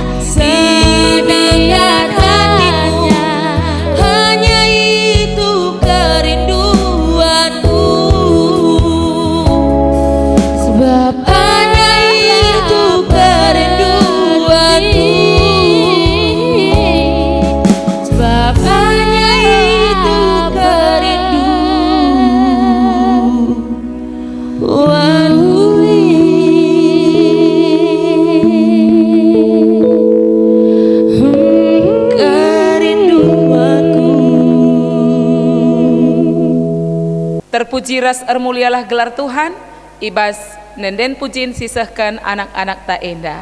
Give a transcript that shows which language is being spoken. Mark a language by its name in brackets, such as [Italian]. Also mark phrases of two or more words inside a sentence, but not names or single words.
[Indonesian] senangkan hatimu, hanya itu kerinduanku. sebab Hanya itu kerinduanku. sebab Hanya itu kerinduanku. [Batak Karo] Terpuji ras ermulialah gelar Tuhan, ibas nenden pujin sisahkan anak-anak tak enda.